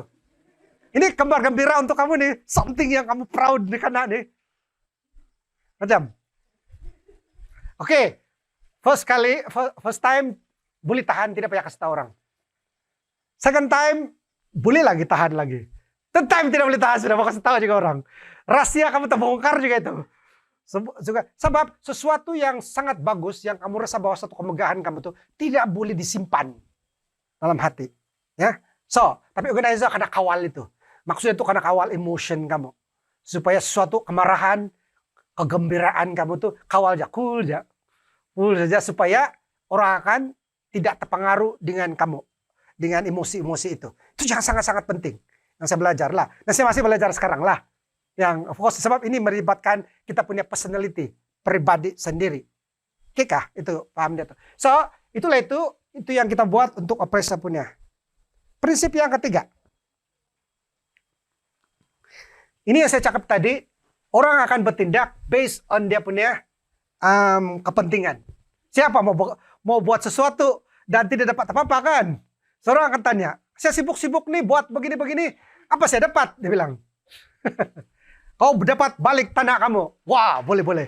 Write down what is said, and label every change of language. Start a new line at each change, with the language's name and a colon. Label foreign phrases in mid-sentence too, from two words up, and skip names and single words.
Malay: Ini kabar gembira untuk kamu nih. Something yang kamu proud nih kena nih. Macam. Oke.
English: First time
Malay: boleh tahan tidak payah kasih tahu orang.
English: Second time
Malay: boleh lagi tahan lagi.
English: Third time
Malay: tidak boleh tahan, sudah mau kasih tahu juga orang. Rahasia kamu terbongkar juga itu. Sebab sesuatu yang sangat bagus, yang kamu rasa bahwa satu kemegahan kamu itu tidak boleh disimpan dalam hati. Ya, tapi organizer karena kawal itu. Maksudnya itu karena kawal emotion kamu. Supaya sesuatu kemarahan, kegembiraan kamu tuh kawal aja, cool saja supaya orang akan tidak terpengaruh dengan kamu, dengan emosi-emosi itu. Itu yang sangat-sangat penting. Yang saya belajar lah. Dan saya masih belajar sekarang lah. Yang
English: of course
Malay: sebab ini melibatkan kita punya personality, pribadi sendiri. Oke kah? Itu paham dia tuh. Itulah itu yang kita buat untuk operasi punya. Prinsip yang ketiga. Ini yang saya cakap tadi, orang akan bertindak
English: based on
Malay: dia punya kepentingan. Siapa mau buat sesuatu dan tidak dapat apa-apa kan? Seorang akan tanya, saya sibuk-sibuk nih buat begini-begini. Apa saya dapat? Dia bilang. Kau dapat balik tanah kamu. Wah, boleh.